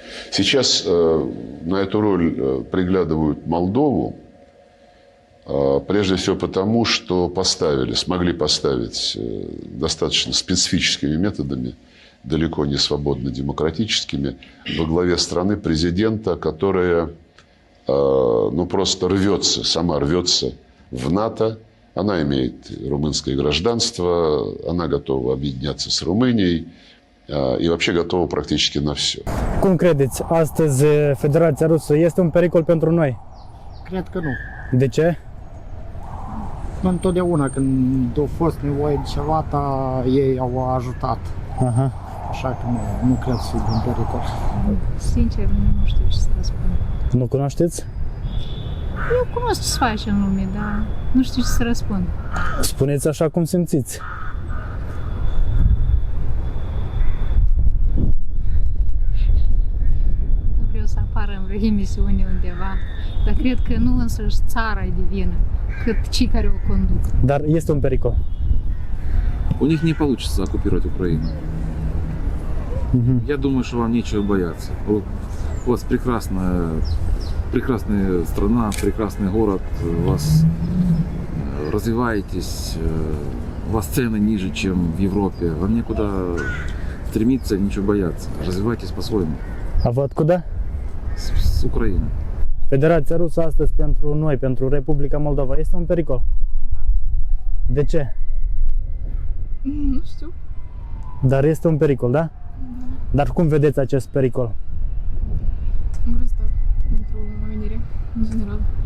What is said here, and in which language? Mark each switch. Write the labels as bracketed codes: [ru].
[ru] Сейчас на эту роль приглядывают Молдову, прежде всего потому, что смогли поставить достаточно специфическими методами, далеко не свободно-демократическими, во главе страны президента, которая просто сама рвется в НАТО. Она имеет румынское гражданство, она готова объединяться с Румынией и вообще готова практически на все. [ro] Cum credeți, astăzi Federația Rusă este un pericol pentru noi? Cred că nu. De ce? Întotdeauna când a fost nevoie de ceva, ei au ajutat. Aha. Așa că nu cred să fie un pericol. Sincer, nu știu ce să răspund. Nu cunoașteți? Eu cunosc ce se face în lume, dar nu știu ce să răspund. Spuneți așa cum simțiți. Nu vreau să apară în vreo emisiune undeva, dar cred că nu însăși țara e de vină, cât cei care o conduc. Dar este un pericol. [ru] У них не получится оккупировать Украину. Я думаю, что вам нечего бояться. У вас прекрасная страна, прекрасный город, у вас развиваетесь, у вас цены ниже, чем в Европе. Вам некуда стремиться, ничего бояться. Развивайтесь по-своему. [ro] A vă [ru] откуда? С Украины. [ro] Federația Rusă astăzi pentru noi, pentru Republica Moldova, este un pericol? De ce? Nu știu. Dar este un pericol, da? Dar cum vedeți acest pericol? Îngrozitor pentru omenire, în general.